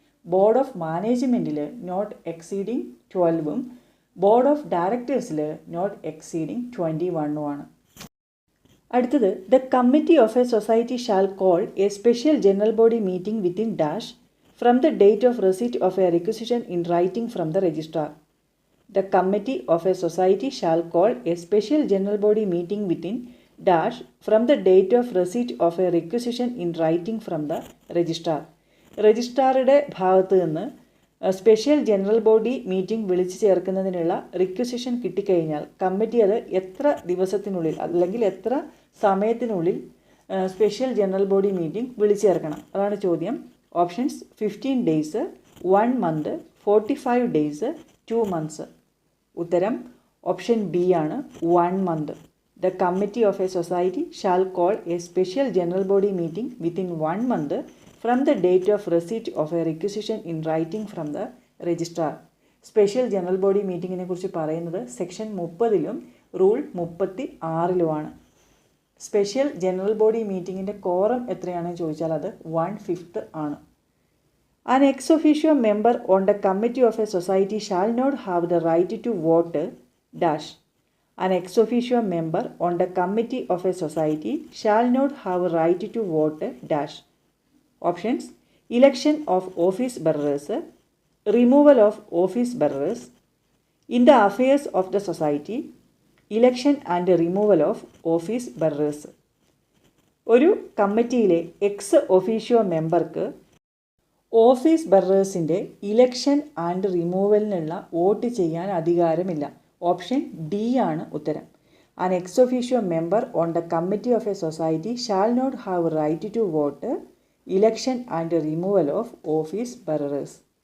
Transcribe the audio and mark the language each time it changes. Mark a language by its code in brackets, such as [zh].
[ml] Board of മാനേജ്മെൻറ്റിൽ not exceeding 12ഉം board of ഡയറക്ടേഴ്സിൽ not exceeding 21ഉം ആണ്. [en] അടുത്തത്, the committee of a society shall call a special general body meeting within dash from the date of receipt of a requisition in writing from the registrar. The committee of a society shall call a special general body meeting within dash from the date of receipt of a requisition in writing from the registrar. [ml] രജിസ്ട്രാറുടെ ഭാഗത്ത് നിന്ന് special general body meeting വിളിച്ചു ചേർക്കുന്നതിനുള്ള requisition കിട്ടിക്കഴിഞ്ഞാൽ committee അത് എത്ര ദിവസത്തിനുള്ളിൽ അല്ലെങ്കിൽ എത്ര സമയത്തിനുള്ളിൽ സ്പെഷ്യൽ ജനറൽ ബോഡി മീറ്റിംഗ് വിളിച്ചു ചേർക്കണം? അതാണ് ചോദ്യം. [en] Options 15 days, 1 month, 45 days, 2 months. [ml] ഉത്തരം ഓപ്ഷൻ ബി ആണ്, [en] 1 month. The committee of a society shall call a special general body meeting within 1 month from the date of receipt of a requisition in writing from the registrar. [ml] Special general body മീറ്റിങ്ങിനെ കുറിച്ച് പറയുന്നത് section 30-ലും rule 36-ലുമാണ്. Special general body മീറ്റിങ്ങിൻ്റെ quorum എത്രയാണെന്ന് ചോദിച്ചാൽ അത് 1/5 ആണ്. [en] An ex officio member on the committee of a society shall not have the right to vote dash. An ex officio member on the committee of a society shall not have a right to vote dash. Options: election of office bearers, removal of office bearers, in the affairs of the society, election and removal of office bearers. [ml] ഒരു കമ്മിറ്റിയിലെ ex officio മെമ്പർക്ക് office ബെറേഴ്സിൻ്റെ election and റിമൂവലിനുള്ള vote ചെയ്യാൻ അധികാരമില്ല. Option D ആണ് ഉത്തരം. [en] An ex officio member on the committee of a society shall not have right to vote election and removal of office bearers.